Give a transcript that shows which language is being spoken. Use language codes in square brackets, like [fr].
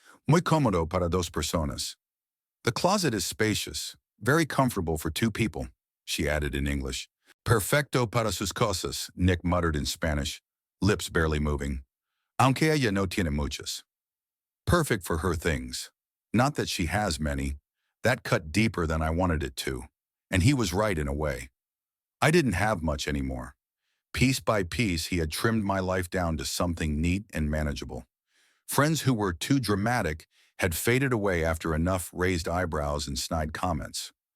[es] Muy cómodo para dos personas. [en] The closet is spacious, very comfortable for two people, she added in English. [es] Perfecto para sus cosas, [en] Nick muttered in Spanish, lips barely moving. [es] Aunque ella no tiene muchas. [en] Perfect for her things. Not that she has many. That cut deeper than I wanted it to. And he was right in a way. I didn't have much anymore. Piece by piece, he had trimmed my life down to something neat and manageable. Friends who were too dramatic had faded away after enough raised eyebrows and snide comments.